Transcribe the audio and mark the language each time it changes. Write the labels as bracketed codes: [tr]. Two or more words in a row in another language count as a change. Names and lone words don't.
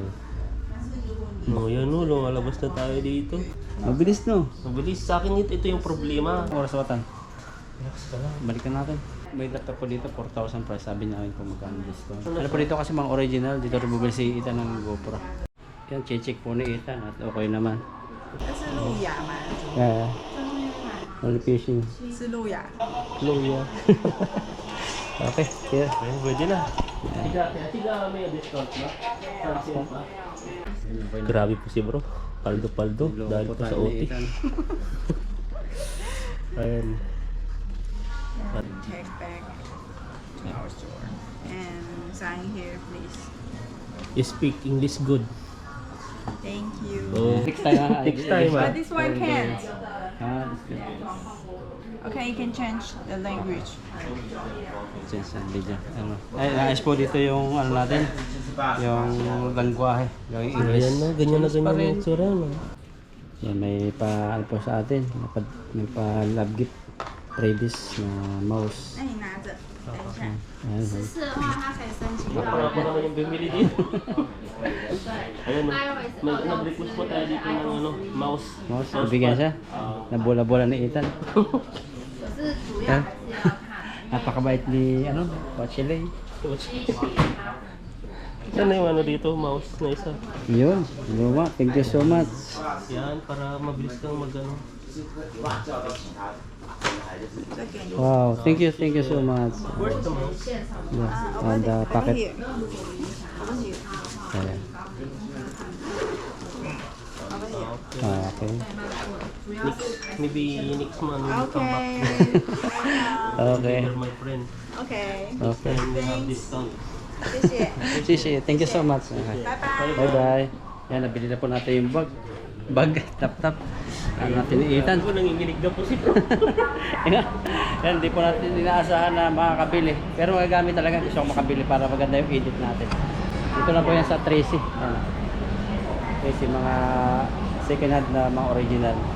[tl] No, yan no, lumalabas na tayo dito. Mabilis no? Mabilis sa akin ito yung problema. Oras watan. Relax ka lang. Balikan natin. May laptop po dito, 4,000 price. Sabi namin kung magkano discount. Ano po dito kasi mga original. Dito rin bumili si Ethan ng GoPro. Yan, check po ni Ethan at okay naman. [zh] 这是路亚吗？ [en] Yeah. Only fishing. [zh] 是路亚。 [tl] Luya. [en] Okay, yeah. [tl] Ayun, pwede na. Tiga may discount na. Cancel pa. Grabe po si bro. Paldo-paldo. Dahil po sa OT. Ayan. [en] Take back to our store and sign here, please. You speak English good. Thank you. Oh. Next time. Next time But ah. this one can't. Ah, Okay, you can change the language. sense and video. Ano? [tl] Ay, naayos po dito yung ano natin. Yung langwahe. Yung English. Ayan na, ganyan na ganyan yung itsura no. Yan, may pa ano po sa atin. May pa love gift. Previous na mouse. [zh] 那你拿着，等一下。 [tl] Ayan, [zh] 是的话，它可以申请到 [tl] Ako naman yung bumili dito. Ayan no. Nag-request po tayo dito ng ano, mouse. mouse. Nabigyan siya. Nabola-bola ni Ethan. [zh] 可是主要还是要看 [tl] Napakabait ni ano, Pachile. [zh] 机器它比较 [tl] Yan na yung ano dito, mouse na isa. Yun, luma. [en] Thank you so much. [tl] Yan, para mabilis kang mag-ano. [en] Wow, thank you so much. Where's the mouse? Yeah, and the Over packet. here. Over here. [tl] Ayan. [en] Over here. Okay. Maybe next month we'll come back. Okay. You're my friend. Okay. Okay. And we have discount. [zh] 谢谢。 [en] Sisi, thank you so much. Okay. Bye-bye. Bye-bye. [tl] Yan, nabili na po natin yung bag. Bag, laptop. Ano natin iitan. Ako nanginginig na po si Yan, hindi po natin inaasahan na makakabili. Pero magagamit talaga. Gusto ko makabili para maganda yung edit natin. Dito na po yan sa Tracy. Yan. Tracy, mga second hand na mga original.